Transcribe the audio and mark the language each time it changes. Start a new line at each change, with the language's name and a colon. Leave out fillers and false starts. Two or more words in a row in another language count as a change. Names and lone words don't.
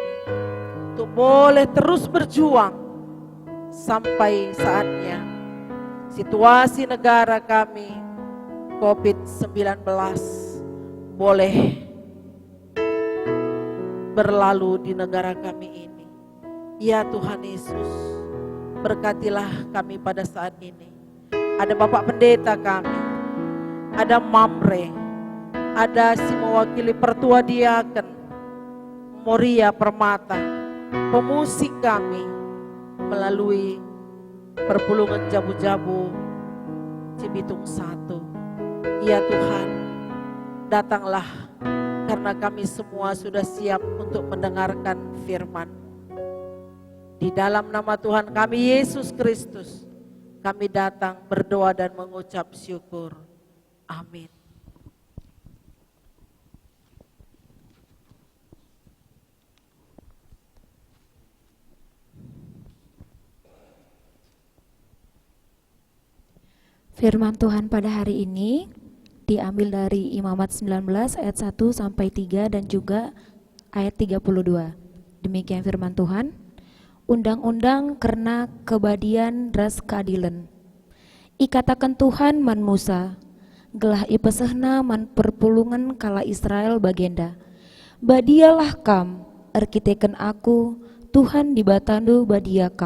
Indonesian: Untuk boleh terus berjuang sampai saatnya situasi negara kami COVID-19 boleh berlalu di negara kami ini. Ya Tuhan Yesus, berkatilah kami pada saat ini. Ada Bapak Pendeta kami, ada Mamre, ada si mewakili Pertua Diaken, Moria Permata, pemusik kami melalui Perpulungan Jabu-Jabu Cibitung 1. Ya Tuhan, datanglah karena kami semua sudah siap untuk mendengarkan firman. Di dalam nama Tuhan kami Yesus Kristus, kami datang berdoa dan mengucap syukur. Amin. Firman Tuhan pada hari ini diambil dari Imamat 19 ayat 1 sampai 3 dan juga ayat 32. Demikian firman Tuhan. Undang-undang karena kebadian ras keadilan.
Batak Karo: Ikatakan Tuhan man Musa, gelah ipesehna man perpulungan kala Israel bagenda. Badialah kam, arkiteken aku, Tuhan dibatandu badia kap.